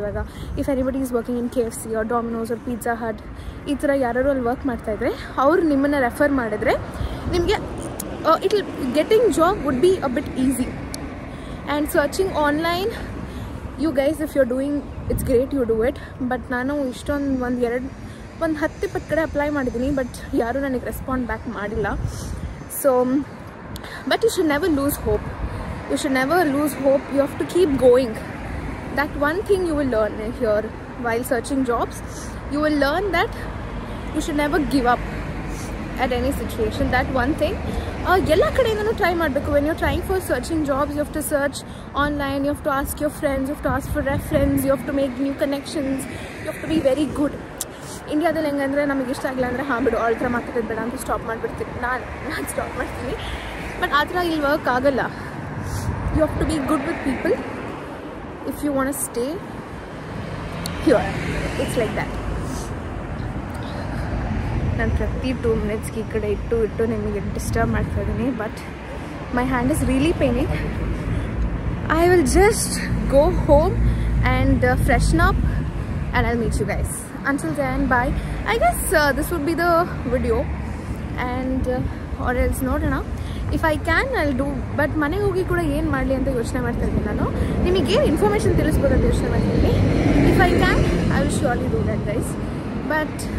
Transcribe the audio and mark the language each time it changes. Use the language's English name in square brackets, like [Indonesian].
[English] ಇವಾಗ if anybody is working in KFC or Domino's or Pizza Hut, [Kannada] ಈ ಥರ ಯಾರು ಅಲ್ಲಿ ವರ್ಕ್ ಮಾಡ್ತಾಯಿದ್ರೆ ಅವ್ರು ನಿಮ್ಮನ್ನು ರೆಫರ್ ಮಾಡಿದ್ರೆ ನಿಮಗೆ [English] It getting job would be a bit easy. And searching online, you guys if you are doing it's great, you do it. [Kannada] But ನಾನು ಇಷ್ಟೊಂದು 10-20 ಕಡೆ ಅಪ್ಲೈ ಮಾಡಿದ್ದೀನಿ, ಬಟ್ ಯಾರೂ ನನಗೆ ರೆಸ್ಪಾಂಡ್ ಬ್ಯಾಕ್ ಮಾಡಿಲ್ಲ. [English] So but you should never lose hope. You should never lose hope. You have to keep going. That one thing you will learn here while searching jobs, you will learn that you should never give up at any situation. That one thing [Kannada] ella kadeyinanu try ಮಾಡಬೇಕು. [English] When you're trying for searching jobs, you have to search online, you have to ask your friends, you have to ask for reference, you have to make new connections, you have to be very good. [Kannada] ಇಂಡಿಯಾದಲ್ಲಿ ಹೆಂಗಂದರೆ ನಮಗೆ ಇಷ್ಟ ಆಗಿಲ್ಲ ಅಂದರೆ ಹಾಂ ಬಿಡು ಅವ್ರ ಹತ್ರ ಮಾತಾಡೋದು ಬೇಡ ಅಂತ ಸ್ಟಾಪ್ ಮಾಡಿಬಿಡ್ತೀನಿ, ನಾನು ಸ್ಟಾಪ್ ಮಾಡ್ತೀನಿ. ಬಟ್ ಆ ಥರ ಇಲ್ಲಿ ವರ್ಕ್ ಆಗಲ್ಲ. [English] You have to be good with people if you want to stay here. It's like that. [Kannada] ನಾನು ಪ್ರತಿ 2 ಮಿನಿಟ್ಸ್ಗೆ ಈ ಕಡೆ ಇಟ್ಟು ನಿಮಗೆ ಡಿಸ್ಟರ್ಬ್ ಮಾಡ್ತಾ ಇದ್ದೀನಿ. [English] But my hand is really paining. I will just go home and freshen up and I'll meet you guys. Until then, bye. I guess this would be the video, and or else [Kannada] ನೋಡೋಣ. [English] If I can, I'll do. [Kannada] But ಮನೆಗೆ ಹೋಗಿ ಕೂಡ ಏನು ಮಾಡಲಿ ಅಂತ ಯೋಚನೆ ಮಾಡ್ತಾ ಇದ್ದೀನಿ ನಾನು. ನಿಮಗೆ ಏನು ಇನ್ಫಾರ್ಮೇಷನ್ ತಿಳಿಸ್ಬೋದು ಅಂತ ಯೋಚನೆ ಮಾಡ್ತೀನಿ. [English] If I can, I will surely do that, guys. But